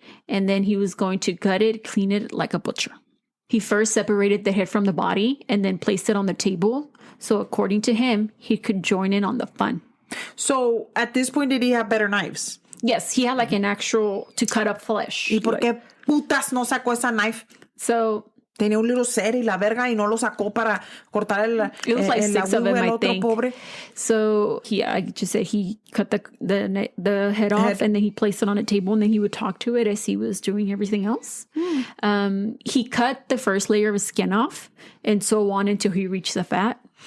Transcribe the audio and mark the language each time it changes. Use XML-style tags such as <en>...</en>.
<en>And then he was going to gut it, clean it like a butcher. He first separated the head from the body and then placed it on the table. So according to him, he could join in on the fun. So at this point, did he have better knives? Yes, he had like an actual to cut up flesh.</en> <es>¿Y por qué putas no sacó esa knife?</es> <en>So</en> <es>tenía un little set y la verga y no lo sacó para cortar</es> <en>it was like 6 of them, I think.</en> <es>Pobre.</es> <en>So I just said he cut the head off and then he placed it on a table and then he would talk to it as he was doing everything else. He cut the first layer of skin off and so on until he reached the fat.</en>